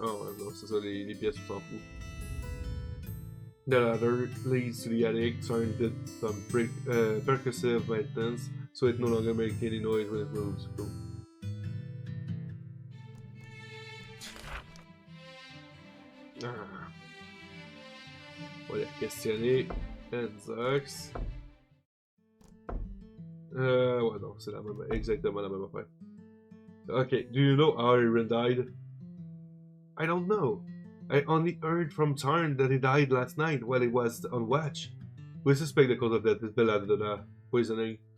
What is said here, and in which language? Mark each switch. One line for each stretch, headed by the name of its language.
French: Oh, non, c'est ça, les pièces, on s'en fout.
English: The ladder leads to the attic, Siren did some percussive maintenance, so it no longer makes any noise when it moves. Cool.
French: Ah. On va les questionner. Enzox. Ouais, non, c'est la même, exactement la même affaire.
English: Okay, do you know how Aaron died? I don't know. I only heard from Tarn that he died last night while he was on watch. We suspect the cause of death is belladonna poisoning.